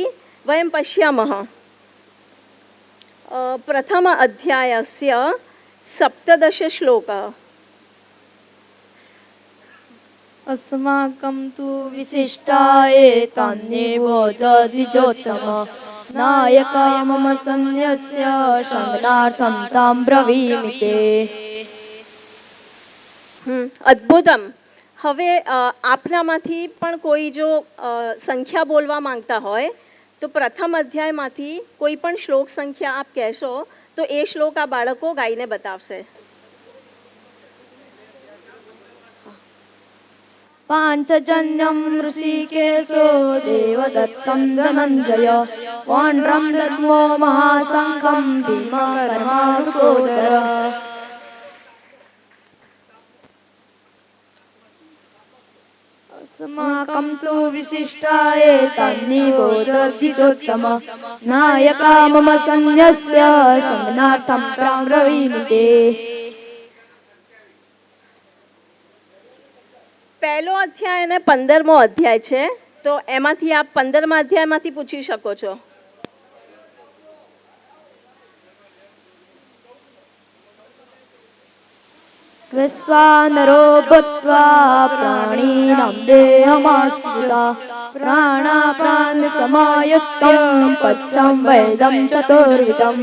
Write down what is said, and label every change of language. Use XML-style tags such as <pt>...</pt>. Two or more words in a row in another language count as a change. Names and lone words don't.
<sa>वयं पश्यामः प्रथम अध्यायस्य 17 श्लोकः। अस्माकं तु विशिष्टाये तान्येवोदधिजोत्तम नायका मम सन्न्यस्य शमनार्थं तां ब्रवीमि ते। અદ્ભુતમ.</sa> <gu>હવે આપનામાંથી પણ કોઈ જો સંખ્યા બોલવા માંગતા હોય તો પ્રથમ અધ્યાયમાંથી કોઈ પણ શ્લોક સંખ્યા આપ કહેશો તો એ શ્લોક આ બાળકો ગાઈને બતાવશે.</gu> <sa>पाञ्चजन्यम ऋषिकेशो देवदत्तम धनंजय वानरम धर्मो महासंघम भीमकर्मावृकोदर. अस्माकं तु विशिष्टाये तान्निबोधोत्तम नायका मम सन्न्यस्य समनार्थं तां ब्रवीमि ते.</sa> <gu>પહેલો અધ્યાય અને 15મો અધ્યાય છે તો એમાંથી આપ 15મા અધ્યાયમાંથી પૂછી શકો છો.</gu> <sa>विश्वानरो भूत्वा प्राणिनां देहमाश्रिता प्राणाप्राणसमायुक्तं पश्चं वेदं चतुर्विधम्.</sa>